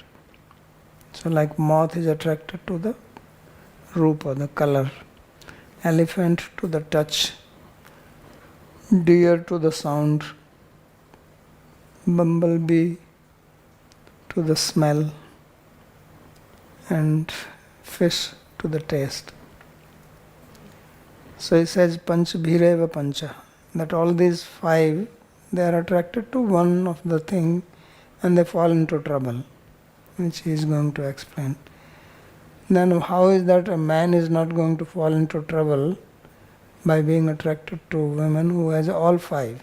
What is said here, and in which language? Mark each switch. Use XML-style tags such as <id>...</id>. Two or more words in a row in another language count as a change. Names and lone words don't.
<en>So like moth is attracted to the rupa, the color, elephant to the touch, deer to the sound, bumblebee to the smell, and fish to the taste. So he says</en> <sa>pancha bhireva pancha,</sa> <en>that all these 5, they are attracted to one of the thing and they fall into trouble, which he is going to explain. Then how is that a man is not going to fall into trouble by being attracted to women who has all five?</en>